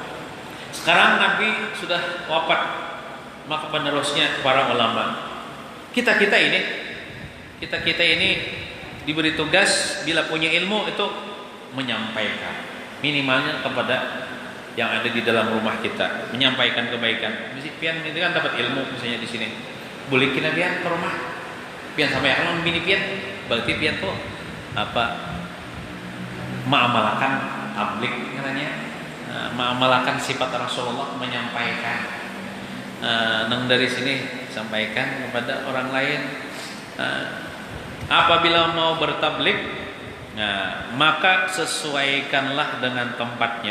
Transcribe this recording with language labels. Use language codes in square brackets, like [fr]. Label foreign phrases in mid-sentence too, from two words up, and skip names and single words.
[id] Sekarang Nabi sudah wafat, maka penerusnya para ulama. Kita ini diberi tugas bila punya ilmu itu menyampaikan minimalnya kepada yang ada di dalam rumah kita, menyampaikan kebaikan. [bjn] Mesti pian itu kan dapat ilmu misalnya di sini. Boleh kita pian ke rumah. Pian sampai orang bini pian, berarti pian tuh mengamalkan tablik katanya. [id] Mengamalkan sifat Rasulullah, menyampaikan. [bjn] Nang dari sini sampaikan kepada orang lain. [id] Apabila mau bertablik, maka sesuaikanlah dengan tempatnya.